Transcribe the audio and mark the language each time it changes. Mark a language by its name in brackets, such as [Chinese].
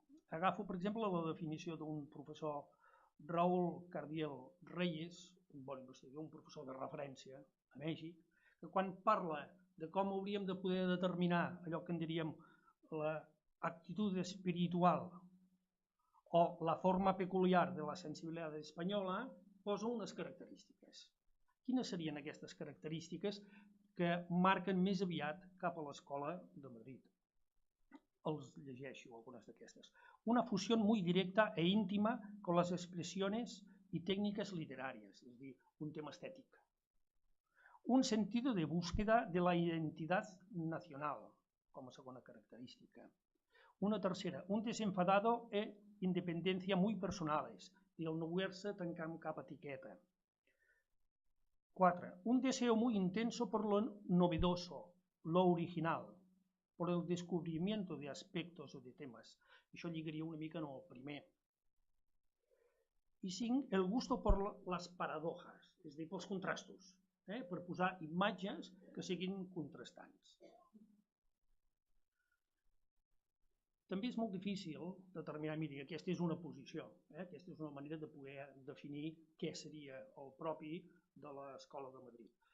[Catalan] Agafo, per exemple, la definició d'un professor, Raúl Cardiel Reyes, un bon investigador, un professor de referència a Mèxic, que quan parla de com hauríem de poder determinar allò que en diríem l'actitud espiritual o la forma peculiar de la sensibilitat espanyola, posa unes característiques. Quines serien aquestes característiques que marquen més aviat cap a l'escola de Madrid? Els llegeixo, algunes d'aquestes. [Spanish] Una fusión muy directa e íntima con las expresiones y técnicas literarias, es decir, un tema estético. Un sentido de búsqueda de la identidad nacional, como segunda característica. Una tercera, un desenfadado e independencia muy personales, y el no [Catalan] voler-se tancar amb cap etiqueta. 4. [Spanish] Un deseo muy intenso por lo novedoso, lo original, por el descubrimiento de aspectos o de temas. [Catalan] Això lligaria una mica en el primer. I 5. [Spanish] El gusto por [Catalan] les paradojas, és a dir, pels contrastos, per posar imatges que siguin contrastants. També és molt difícil determinar, miri, aquesta és una posició, aquesta és una manera de poder definir què seria el propi de l'Escola de Madrid.